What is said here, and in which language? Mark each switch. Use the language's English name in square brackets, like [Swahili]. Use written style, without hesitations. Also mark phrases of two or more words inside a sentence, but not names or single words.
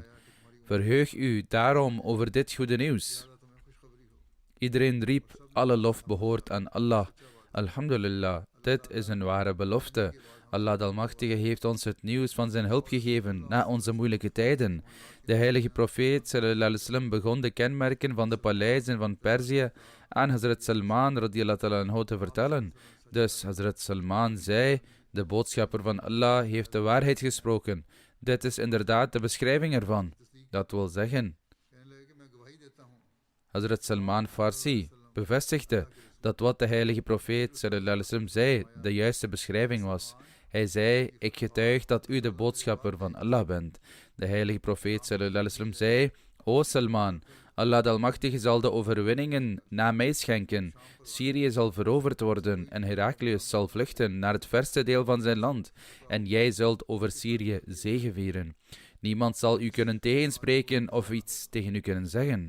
[Dutch] Verheug u daarom over dit goede nieuws. Iedereen riep: alle lof behoort aan Allah. Alhamdulillah, dit is een ware belofte. Allah de Almachtige heeft ons het nieuws van zijn hulp gegeven na onze moeilijke tijden. De heilige profeet [Arabic] صلى الله عليه وسلم [Dutch] begon de kenmerken van de paleizen van Perzië aan Hazrat Salman [Arabic] رضي الله تعالى عنه [Dutch] te vertellen. Dus Hazrat Salman zei: de boodschapper van Allah heeft de waarheid gesproken. Dit is inderdaad de beschrijving ervan. Dat wil zeggen, Hazrat Salman Farsi bevestigde dat wat de heilige profeet [Arabic] صلى الله عليه وسلم [Dutch] zei de juiste beschrijving was. Hij zei: ik getuig dat u de boodschapper van Allah bent. De heilige profeet [Arabic] صلى الله عليه وسلم [Dutch] zei: O Salman, Allah de Almachtige zal de overwinningen na mij schenken. Syrië zal veroverd worden en Heraklius zal vluchten naar het verste deel van zijn land. En jij zult over Syrië zegevieren. Niemand zal u kunnen tegenspreken of iets tegen u kunnen zeggen.